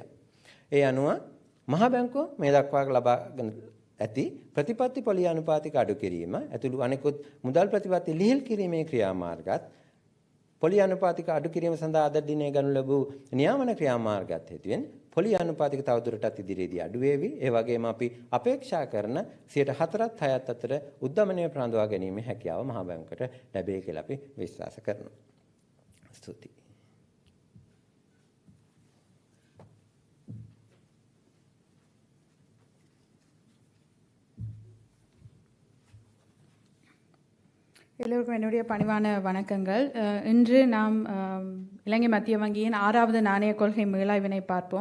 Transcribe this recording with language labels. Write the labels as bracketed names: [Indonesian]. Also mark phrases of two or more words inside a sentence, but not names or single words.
[Sinhala] ඒ අනුව මහ බැංකුව මේ දක්වා ලබාගෙන ඇති ප්‍රතිපත්ති පොලි අනුපාතික අඩු කිරීම ඇතුළු අනෙකුත් මුදල් ප්‍රතිපත්ති ලිහිල් කිරීමේ ක්‍රියාමාර්ගත් පොලි අනුපාතික අඩු කිරීම සඳහා අද දිනේ ගනු ලැබූ නියාමන ක්‍රියාමාර්ගات හේතුවෙන් පොලි අනුපාතික තවදුරටත් ඉදිරියේදී අඩු වේවි. ඒ වගේම අපි අපේක්ෂා කරන 4.4ත් 6ත් අතර උද්දමනය ප්‍රාන්දවා ගැනීමේ හැකියාව මහා බැංකුවට ලැබේ කියලා අපි විශ්වාස කරනවා. ස්තුතියි. [Tamil] எல்லோருக்கும் என்னுடைய பணிவான வணக்கங்கள். இன்று நாம் இலங்கை மத்திய வங்கியின் 6வது நாணய கொள்கை மீளாய்வினை பார்ப்போம்.